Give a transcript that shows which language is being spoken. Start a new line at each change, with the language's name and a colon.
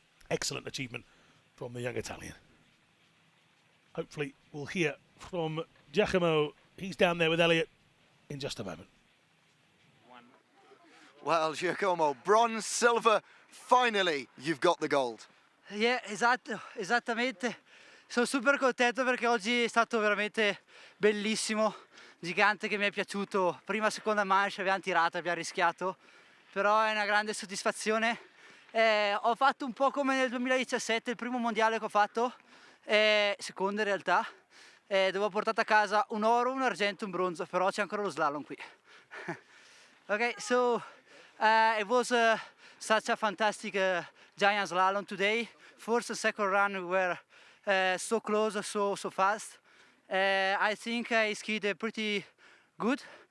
English: Excellent achievement from the young Italian. Hopefully we'll hear from Giacomo. He's down there with Elliot in just a moment. Well, Giacomo, bronze, silver, finally you've got the gold.
Italian: Yeah, esatto, esattamente. Sono super contento perché oggi è stato veramente bellissimo. Gigante che mi è piaciuto, prima seconda Manche abbiamo tirato, abbiamo rischiato, però è una grande soddisfazione. Ho fatto un po' come nel 2017, il primo mondiale che ho fatto, secondo in realtà, dove ho portato a casa un oro, un argento e un bronzo, però c'è ancora lo slalom qui.
English: Okay, so it was such a fantastic giant slalom today. First and second run we were so close, so fast. I think I skied pretty good.